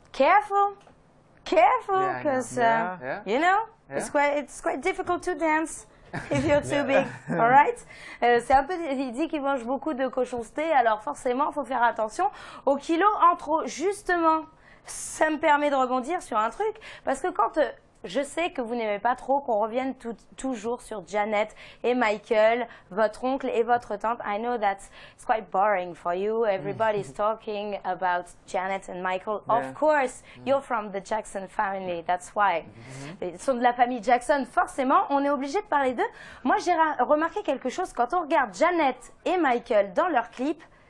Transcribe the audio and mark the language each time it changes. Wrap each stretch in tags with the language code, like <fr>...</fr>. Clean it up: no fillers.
<en>Careful, because you know it's quite difficult to dance if you're too big. All right.</en> <fr>C'est un peu. Il dit qu'il mange beaucoup de cochonceté, alors forcément, faut faire attention aux kilos en trop. Justement, ça me permet de rebondir sur un truc, parce que quand je sais que vous n'aimez pas trop qu'on revienne toujours sur Janet et Michael, votre oncle et votre tante.</fr> <en>I know that's it's quite boring for you. Everybody's talking about Janet and Michael. Yeah. Of course, you're from the Jackson family. That's why.</en> <fr>Ils sont de la famille Jackson. Forcément, on est obligé de parler d'eux. Moi, j'ai remarqué quelque chose quand on regarde Janet et Michael dans leurs clips.</fr>